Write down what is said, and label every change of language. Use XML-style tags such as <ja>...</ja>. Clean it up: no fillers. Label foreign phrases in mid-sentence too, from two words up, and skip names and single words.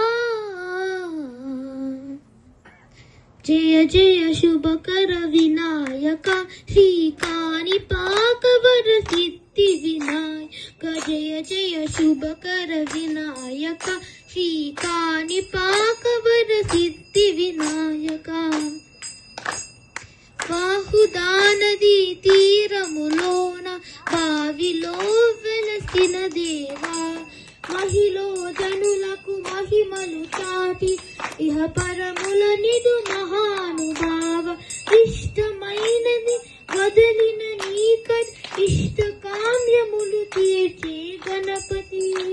<sa>जय जय शुभकर विनायका श्रीकानिपाकवर सिद्धि विनायक। जय जय शुभकर विनायका श्रीकानिपाकवर सिद्धि विनायका।</sa> <te>బాహుదా నదీ తీరములోన బావిలో వెలసిన దేవా మహిలో జనులకు మహిమలు చాటి ఇహ పరముల నిదు మహానుభావ ఇష్టమైనది వదలిన నీకట్ ఇష్ట కామ్యములు తీర్చే గణపతి</te>